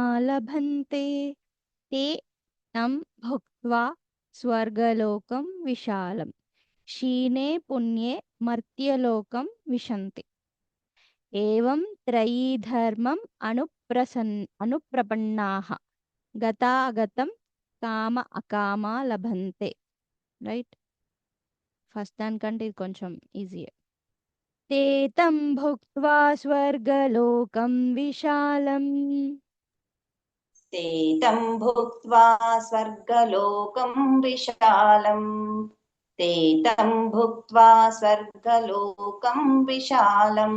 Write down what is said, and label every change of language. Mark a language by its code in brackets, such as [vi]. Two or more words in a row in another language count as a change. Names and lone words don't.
[sa] लभन्ते ते तं भुक्त्वा स्वर्गलोकं विशालम् क्षीणे पुण्ये मर्त्यलोकं विशन्ति एवं त्रयी धर्मम् अनुप्रपन्नाः गतागतं కామ అకామ లభంతే. [te] రైట్, ఫస్ట్ దానికంటే ఇది కొంచెం ఈజీయే. [sa] ते तं भुक्त्वा स्वर्गलोकं विशालम् ते तं भुक्त्वा स्वर्गलोकं विशालम् ते तं भुक्त्वा स्वर्गलोकं विशालम्